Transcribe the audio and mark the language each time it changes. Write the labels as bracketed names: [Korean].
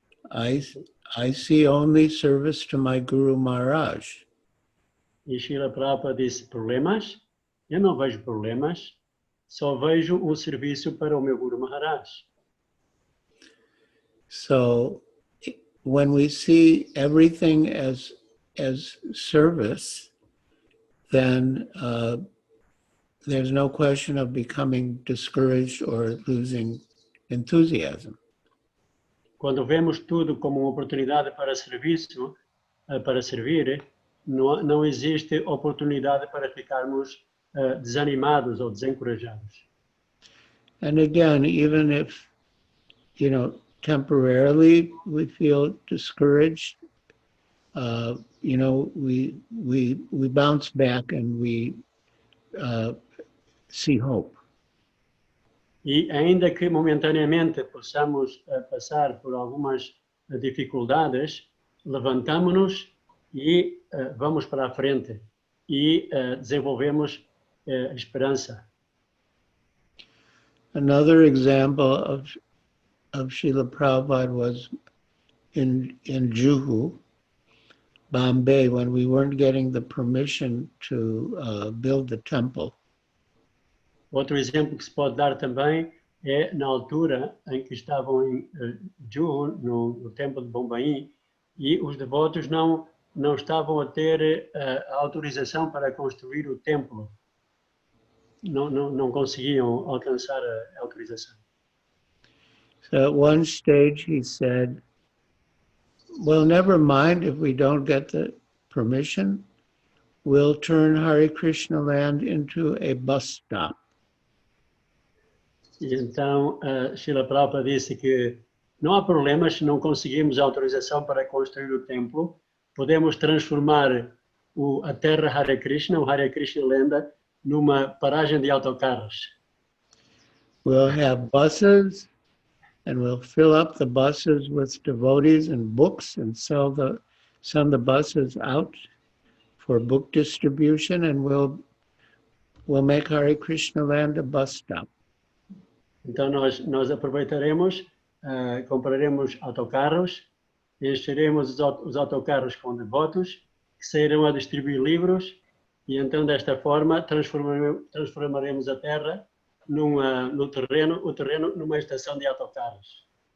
[English] I see only service to my Guru Maharaj. [Portuguese] E Srila Prabhupada disse, problemas? Eu não vejo problemas, só vejo um serviço para o meu Guru Maharaj. [English] So when we see everything as service, then there's no question of becoming discouraged or losing enthusiasm. [Portuguese] Quando vemos tudo como uma oportunidade para serviço, para servir, não existe oportunidade para ficarmos desanimados ou desencorajados. [English] And again, even if, you know, temporarily we feel discouraged, you know, we bounce back and we see hope. [Portuguese] E ainda que momentaneamente possamos passar por algumas dificuldades, levantamos-nos e vamos para a frente e desenvolvemos esperança. [English] Another example of Srila Prabhupada was in Juhu, Bombay, when we weren't getting the permission to build the temple. [Portuguese] Outro exemplo que se pode dar também é na altura em que estavam em Juhu, no templo de Bombaim, e os devotos não estavam a ter a autorização para construir o templo. Não conseguiam alcançar a autorização. [English] So at one stage he said, well, never mind if we don't get the permission, we'll turn Hare Krishna land into a bus stop. [Portuguese] E então, Srila Prabhupada disse que não há problema se não conseguirmos autorização para construir o templo, podemos transformar a terra Hare Krishna, o Hare Krishna Lenda, numa paragem de autocarros. [English] We'll have buses, and we'll fill up the buses with devotees and books and send the buses out for book distribution, and we'll make Hare Krishna land a bus stop. [Portuguese] Então nós aproveitaremos, compraremos autocarros, encheremos os autocarros com devotos que sairão a distribuir livros e então desta forma transformaremos a terra o terreno numa estação de autocarros.